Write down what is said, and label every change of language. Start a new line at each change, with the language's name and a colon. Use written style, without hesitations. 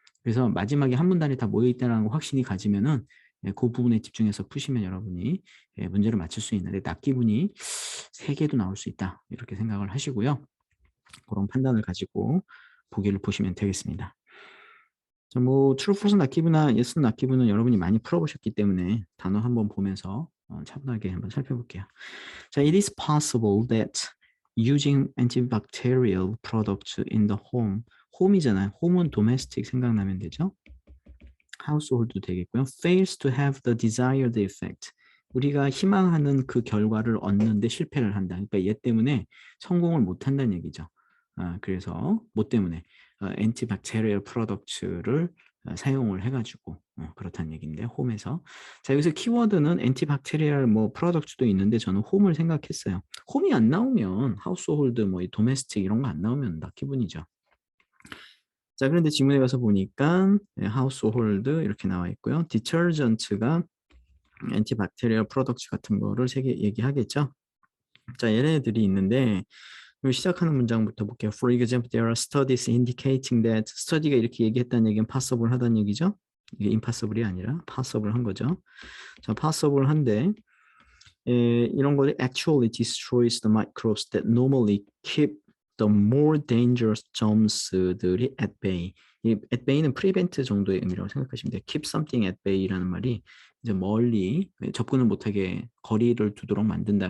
Korean: 그래서 마지막에 한 문단이 다 모여있다는 확신이 가지면은 그 부분에 집중해서 푸시면 여러분이 문제를 맞출 수 있는데 납기분이 3개도 나올 수 있다. 이렇게 생각을 하시고요. 그런 판단을 가지고 보기를 보시면 되겠습니다. 자, 뭐 true, false 낫기브나 yes, 낫기브는 여러분이 많이 풀어보셨기 때문에 단어 한번 보면서 차분하게 한번 살펴볼게요.
English: 자, it is possible that using antibacterial products in the home, home이잖아요.
Korean: home은 domestic 생각나면 되죠. household도 되겠고요.
English: fails to have the desired effect.
Korean: 우리가 희망하는 그 결과를 얻는데 실패를 한다. 그러니까 얘 때문에 성공을 못 한다는 얘기죠. 그래서 뭐 때문에 antibacterial products를 사용을 해가지고 그렇다는 얘기인데 홈에서 자 여기서 키워드는 antibacterial 뭐 products도 있는데 저는 홈을 생각했어요. 홈이 안 나오면 household 뭐 domestic 이런 거 안 나오면 나 기분이죠. 자, 그런데 지문에 가서 보니까 household 이렇게 나와 있고요. detergent가 antibacterial products 같은 거를 3개 얘기하겠죠. 자, 얘네들이 있는데 시작하는 문장부터 볼게요.
English: For example, there are studies indicating that
Korean: study가 이렇게 얘기했다는 얘기는 possible 하다는 얘기죠. 이게 impossible이 아니라 possible 한 거죠. 자, possible 한데 이런 거
English: actually destroys the microbes that normally keep the more dangerous germs들이 at bay.
Korean: 이 at bay는 prevent 정도의 의미라고 생각하시면 돼요.
English: keep something at bay
Korean: 라는 말이 이제 멀리 접근을 못하게 거리를 두도록 만든다.